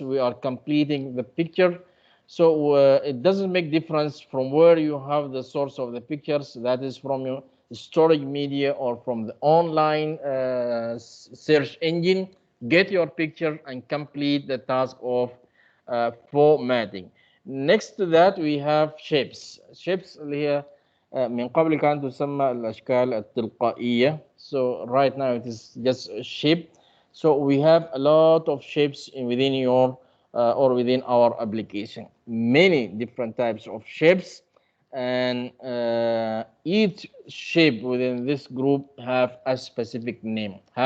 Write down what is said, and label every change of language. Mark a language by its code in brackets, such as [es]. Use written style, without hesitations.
[en] We are completing the picture. So it doesn't make difference from where you have the source of the pictures, that is from your storage media or from the online search engine. Get your picture and complete the task of formatting. Next to that we have shapes. [ar] Shapes اللي هي من قبل كانت تسمى الأشكال التلقائية. [en] So right now it is just a shape. So we have a lot of shapes within your or within our application. Many different types of shapes, and each shape within this group have a specific name.